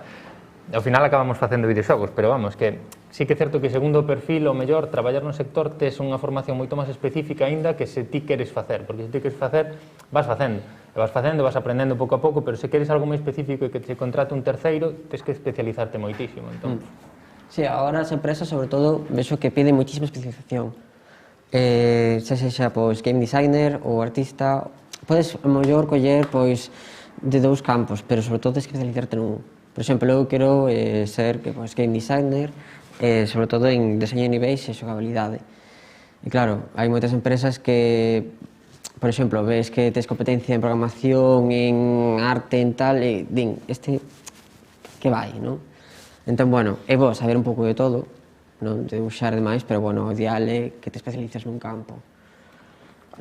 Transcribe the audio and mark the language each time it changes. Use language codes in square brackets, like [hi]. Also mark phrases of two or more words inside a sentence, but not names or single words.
[gl] Ao final acabamos facendo videoxogos, pero vamos, que sí que é certo que segundo o perfil, o mellor, traballar no sector tes unha formación moito máis específica aínda que se ti queres facer, porque se ti queres facer, vas facendo, vas aprendendo pouco a pouco, pero se queres algo moi específico e que te contrate un terceiro, tes que especializarte moitísimo, entón. Sí, agora as empresas, sobre todo, vexo que piden moitísima especialización. Xa sexa, pois, [en] game designer [gl] ou artista, podes, ao mellor, coller, pois, de 2 campos, pero sobre todo tens que especializarte nun. Por exemplo, eu quero ser [en] game designer, [gl] sobre todo en deseño de niveis e xogabilidade. E claro, hai moitas empresas que, por exemplo, ves que tes competencia en programación, en arte, en tal, e din, que vai, non? Entón, bueno, é bo saber un pouco de todo, non debuxar demais, pero, bueno, o ideal é que te especializas nun campo.